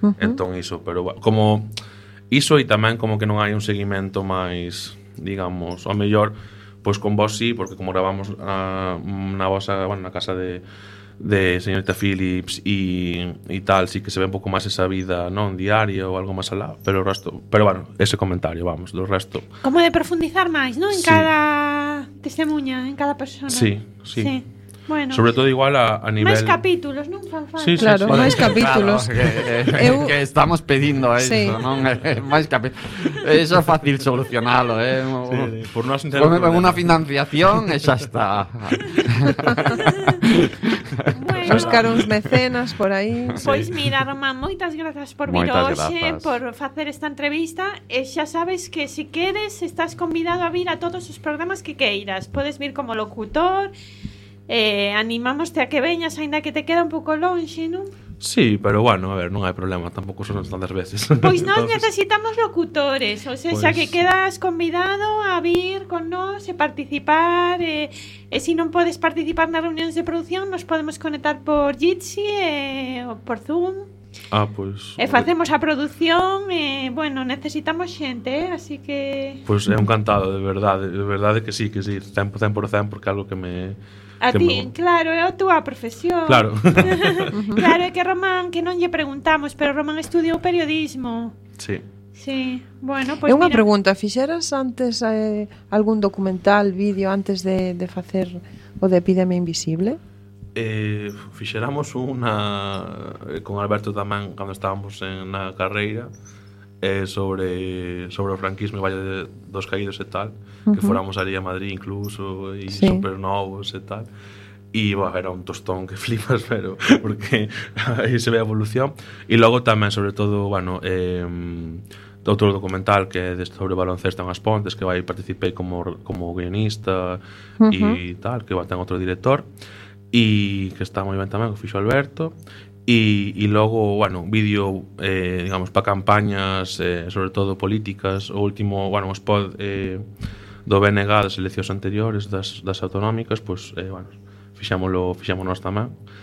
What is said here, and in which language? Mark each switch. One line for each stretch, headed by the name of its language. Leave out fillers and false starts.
Galician: Entón, iso, pero como iso, e tamén como que non hai un seguimento máis, digamos, ou mellor, pois con vos sí, porque como gravamos na vosa, bueno, na casa de señorita Phillips e tal, sí que se ve un pouco máis esa vida, non, diaria ou algo máis alá, pero o resto, pero bueno, ese comentario, vamos, do resto. Como de profundizar máis, non, en sí. Cada testemunha, en cada persona. Sí. Bueno, sobre todo igual a nivel... Más capítulos, non fan falta. Sí, sí, claro, sí, sí.
Spanish: Más capítulos. Claro,
Galician: que estamos pedindo
Spanish: eso, sí. Non? Más capítulos. Eso es fácil solucionarlo, ¿eh? Sí, sí. Por no asentar una financiación, esa está.
Galician: Bueno. Buscar uns mecenas por aí. Pois mira, Román, moitas grazas por vir hoxe, por facer esta entrevista. E xa sabes que si queres, estás convidado a vir a todos os programas que queiras. Podes vir como locutor. Animámoste a que veñas, aínda que te queda un pouco longe, non? Sí, pero bueno, a ver, non hai problema, tampouco son tantas veces. Pois nós necesitamos locutores, o sea, pues... xa que quedas convidado a vir con nós e participar, e se non podes participar nas reunións de producción, nos podemos conectar por Jitsi ou por Zoom. Ah, pues, e facemos a producción, bueno, necesitamos xente, así que... Pues é encantado, de verdade que sí, 100%, porque é algo que me... A ti, claro, é a túa profesión. Claro. Claro, é que Román, que non lle preguntamos, pero Román estudiou periodismo. Sí. Sí, bueno, pois é unha pregunta, fixeras antes algún documental, vídeo, antes de facer o de Epidemia Invisible? Fixéramos unha con Alberto tamén cando estábamos na carreira sobre o franquismo e Valle dos Caídos e tal, que fóramos ali a Madrid incluso e sí. Supernovos e tal, e bueno, era un tostón que flipas, pero porque aí se ve a evolución. E logo tamén, sobre todo, bueno, outro documental que é sobre baloncesto en As Pontes, que vai participei como guionista e tal, que vai ter outro director e que está moi ben tamén, que fixo Alberto. E logo, bueno, vídeo, digamos, para campañas, sobre todo políticas. O último, bueno, o spot do BNG das eleccións anteriores das autonómicas, pois, pues, bueno, fixámonos tamén.